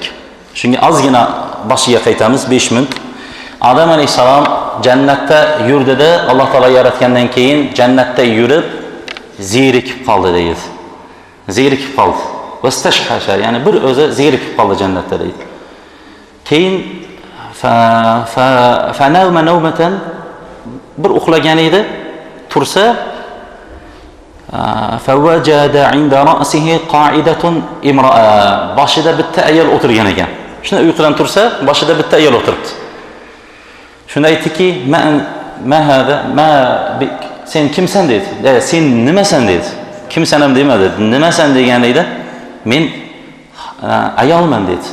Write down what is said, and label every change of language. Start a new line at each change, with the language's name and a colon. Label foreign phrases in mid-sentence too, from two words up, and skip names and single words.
Uzbek: Shunga ozgina boshiga qaytamiz 5 minut. Odam alayhissalom jannatda yurdida, Alloh taolo yaratgandan keyin jannatda yurib zerikib qoldi deydi. Zerikib qoldi. Vastashhasha, ya'ni bir o'zi zerikib qoldi jannatda deydi. Keyin
Arabic: فنام نومة,
Uzbek: bir uxlagan edi, tursa
Arabic: فوجد عند رأسه قاعدة امرأة,
Uzbek: boshida bitta ayol o'tirgan ekan. Shuni uyqudan tursa, boshida bitta ayol o'tiribdi. Shunda aytdiki, sen kimsan dedi. Sen nimasan dedi. Kimsanam demadi. Nimasan deganida, men ayolman dedi.